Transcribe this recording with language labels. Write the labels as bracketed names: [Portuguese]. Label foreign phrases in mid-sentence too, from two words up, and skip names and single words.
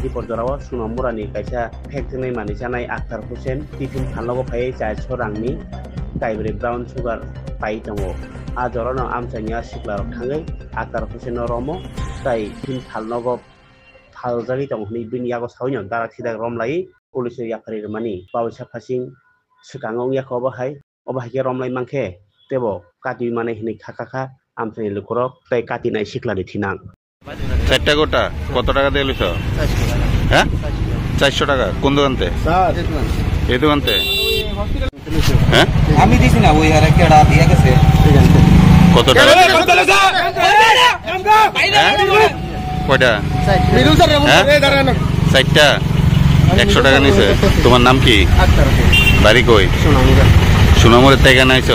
[Kok Borok] di porjarawa sunamurani kaisa phekjangnai mani janai Akhtar Hussain tiffin halnogo phai chai sorangni kaibre [English] brown sugar [Kok Borok] pai tongo ajorono amchania siklarok thangai Akhtar Hussain romo tai tin halnogo phaljagi tongni biniyago sawnyo darak sidak romlai police yakari mani pawsa phasing sikangong yakoba hai obahike romlai mangkhe tebo kati mane hini khakha amchani lukrok tai kati nai siklani thinang [Bangla] চারটা গোটা কত টাকা দিয়ে লিছো হ্যাঁ 400 টাকা কোন দোকানতে স্যার এই দোকানতে হ্যাঁ আমি দিছি না ওই আর একটা দিয়া গেছে কত টাকা কয়টা মিলু স্যার এই দাঁড়ানো চারটা 100 টাকা নিছে তোমার নাম কি বাড়ি কই সুনামুরের থেকে নাইছো